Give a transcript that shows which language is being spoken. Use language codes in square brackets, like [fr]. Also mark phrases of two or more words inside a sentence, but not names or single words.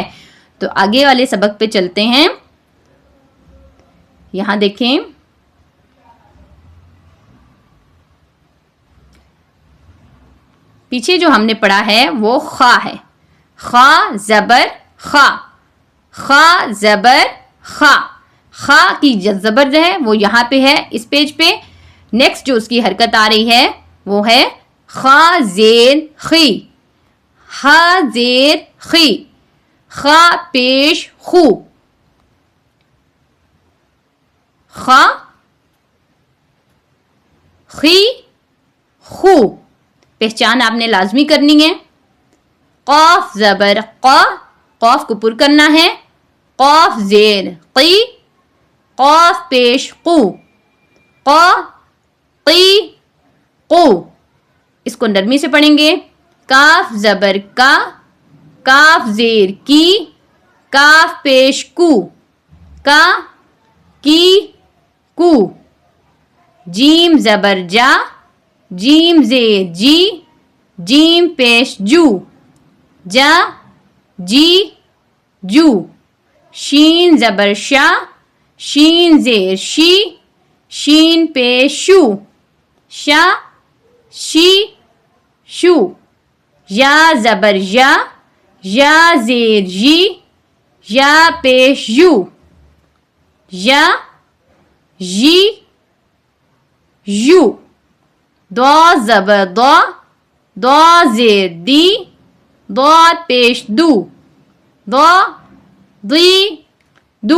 [ur] تو آگے والے سبق پہ چلتے ہیں. یہاں دیکھیں، پیچھے جو ہم نے پڑھا ہے وہ خا ہے. خا زبر خا، خا زبر خا. خا کی زبر جو ہے وہ یہاں پہ ہے اس پیج پہ. نیکسٹ جو اس کی حرکت آ رہی ہے وہ ہے خا زیر خی، خا زیر خی. خا پیش خو، خا خی خو. پہچان آپ نے لازمی کرنی ہے. قاف زبر قا، قاف کو پر کرنا ہے. قاف زیر قی، قاف پیش قو، قا قی قو. اس کو نرمی سے پڑھیں گے. کاف زبر کا، کاف زیر کی، کاف پیش کو، کا کی کو. جیم زبر جا، جیم زیر جی، جیم پیش جو، جا جی جو. شین زبر شا، شین زیر شی، شین پیش شو، شا شی شو. یا زبر یا، یا زیر جی، یا پیش یو، یا جی یو. دو زبر دو، دو زیر دی، دو پیش دو، دو دی دو.